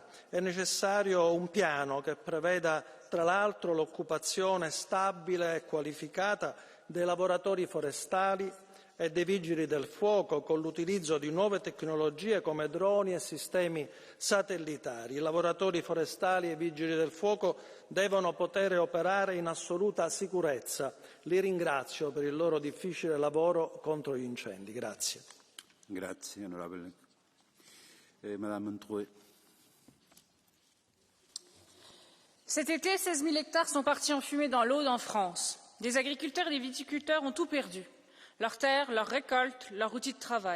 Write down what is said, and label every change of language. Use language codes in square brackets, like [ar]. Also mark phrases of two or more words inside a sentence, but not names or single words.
[it] È necessario un piano che preveda, tra l'altro, l'occupazione stabile e qualificata dei lavoratori forestali e dei vigili del fuoco, con l'utilizzo di nuove tecnologie come droni e sistemi satellitari. I lavoratori forestali e i vigili del fuoco devono poter operare in assoluta sicurezza. Li ringrazio per il loro difficile lavoro contro gli incendi. Grazie. Grazie, onorevole. Madame Montreuil. [fr] Cet été, 16 000 hectares sont partis en fumée dans l'Aude en France. Des agriculteurs et des viticulteurs ont tout perdu. Leurs terres, leurs récoltes, leurs outils de travail.